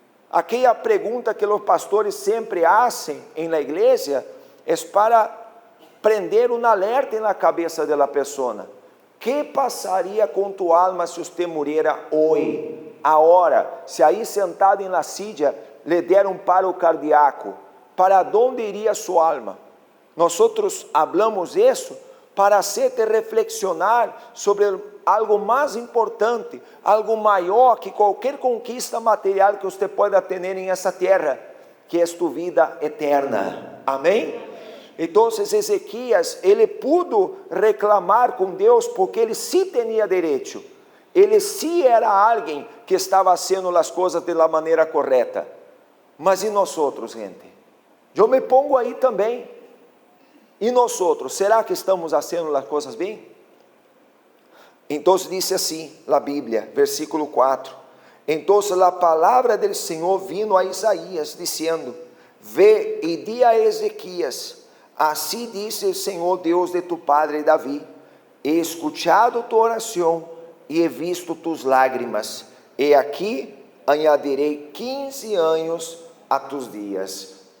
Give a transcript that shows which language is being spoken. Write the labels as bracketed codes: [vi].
[pt] Aquela pergunta que os pastores sempre fazem na igreja é para prender um alerta na cabeça da pessoa. Que passaria com [es] tu alma [pt] se você morrera hoje, agora, se aí sentado na [es] silla [pt] lhe der um [es] paro cardíaco? ¿Para dónde iría su alma? Nosotros hablamos eso para hacerte reflexionar sobre algo más importante, algo mayor que cualquier conquista material que usted pueda tener en esa tierra, que es tu vida eterna. Amén. Entonces Ezequías, [pt] ele [es] pudo reclamar [pt] com Deus porque ele [es] sí tenía derecho. [pt] Ele [es] sí era alguien que estaba haciendo las cosas de la manera correcta. [pt] Mas e [es] nosotros, [pt] gente? Eu me [es] pongo [pt] aí também. E nós outros, será que estamos fazendo as coisas bem? Então disse assim a Bíblia, versículo 4: Então a palavra do Senhor [es] vino [pt] a Isaías, dizendo: [es] Ve e di [pt] a Ezequias, assim diz o Senhor Deus de [es] tu padre [pt] Davi: [es] He escuchado tu [pt] oração e [es] he visto tus lágrimas, [pt] e aqui añadirei 15 anos a [es] tus dias.